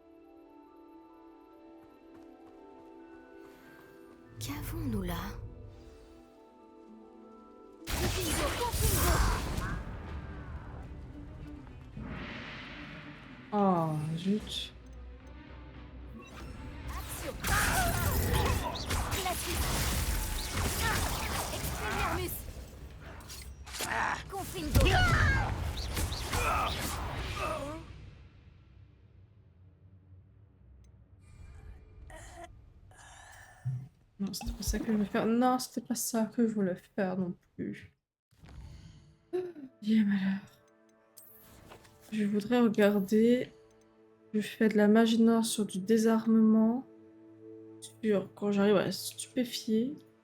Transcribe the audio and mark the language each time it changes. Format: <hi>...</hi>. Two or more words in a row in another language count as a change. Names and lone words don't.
<fr>Qu'avons-nous là? Ah, zut. Action! Glacius! Expelliarmus! Confringo! Non, c'était pas ça que je voulais faire. Non, c'était pas ça que je voulais faire non plus. Bien malheur. Je voudrais regarder. Je fais de la magie noire sur du désarmement. Sur quand j'arrive à stupéfier.</fr>